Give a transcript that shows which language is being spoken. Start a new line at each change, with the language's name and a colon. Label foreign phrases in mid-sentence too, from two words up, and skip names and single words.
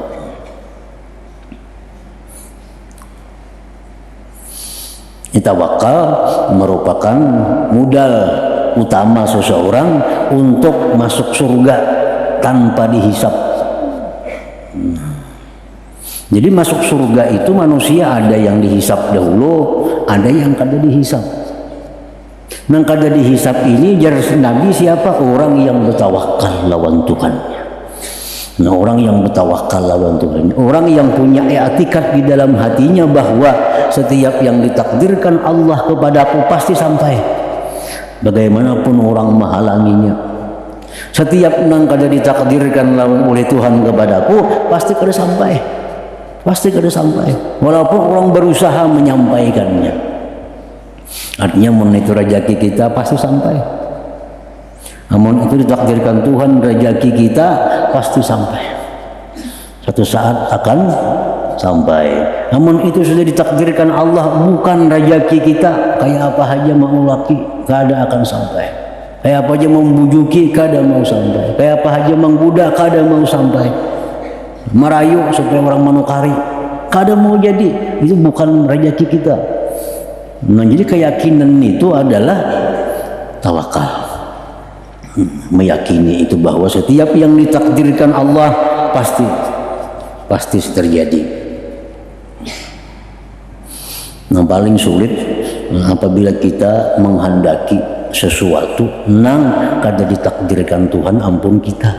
Indonesian: Tawakal merupakan modal utama seseorang untuk masuk surga tanpa dihisap. Jadi masuk surga itu manusia ada yang dihisap dahulu, ada yang kada dihisap.
Banjar: Nang kada dihisap ini jar Nabi siapa?
Indonesian: Orang yang bertawakal lawan Tuhannya. Nah, orang yang bertawakal lawan Tuhan, orang yang punya i'tikad di dalam hatinya bahwa setiap yang ditakdirkan Allah kepadaku pasti sampai, bagaimanapun orang menghalanginya. Setiap yang kada ditakdirkan oleh Tuhan kepadaku pasti kada sampai, pasti kada sampai, walaupun orang berusaha menyampaikannya. Artinya mun itu rezeki kita pasti sampai. Namun itu ditakdirkan Tuhan, rezeki kita pasti sampai. Satu saat akan sampai. Namun itu sudah ditakdirkan Allah, bukan rezeki kita. Kayak apa aja mau laki, kada akan sampai. Kayak apa aja membujuki, kada mau sampai. Kayak apa aja menggoda, kada mau sampai. Merayu supaya orang menukari, kada mau jadi. Itu bukan rezeki kita. Nah, jadi keyakinan itu adalah tawakal. Meyakini itu bahwa setiap yang ditakdirkan Allah pasti terjadi. Yang paling sulit apabila kita menghendaki sesuatu nang kada ditakdirkan Tuhan ampun kita.